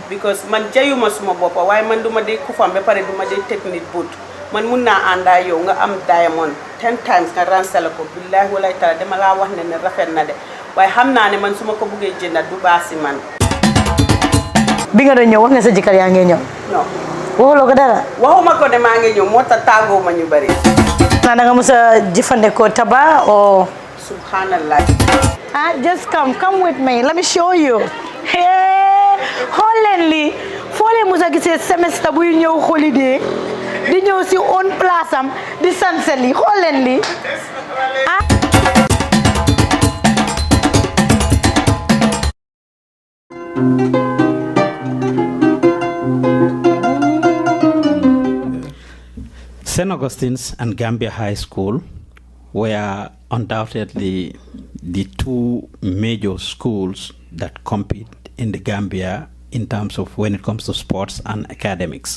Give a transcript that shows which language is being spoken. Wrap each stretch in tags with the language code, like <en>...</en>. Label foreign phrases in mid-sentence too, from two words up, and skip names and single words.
<wo>Because man jayuma suma boppa waaye man duma dee kufam ba pare duma dee technique boot man mun naa àndaa yow nga am diamond 10 times nga ransala ko billahi walaay taala dama laa wax ne rafet na de waaye xam naa ne man su ma ko buggee jënda du baasi man. bi nga doon ñëw wax nga sa jëkkër yaa ngi ñëw. non waxuloo ko dara. waxuma ko de maa ngi ñëw moo tax tàggoo ma ñu bari. da nga mos a jëfandikoo taba o. subhanallah.</wo> <en>Just come with me let me show you.</en> <wo>xool leen lii foo leen mos a gisee semestre buy ñëw holiday di ñëw si on place am di sanse lii xool leen lii</wo> <en>St. Augustine's and Gambia High School were undoubtedly the two major schools that compete in the Gambia in terms of when it comes to sports and academics.</en>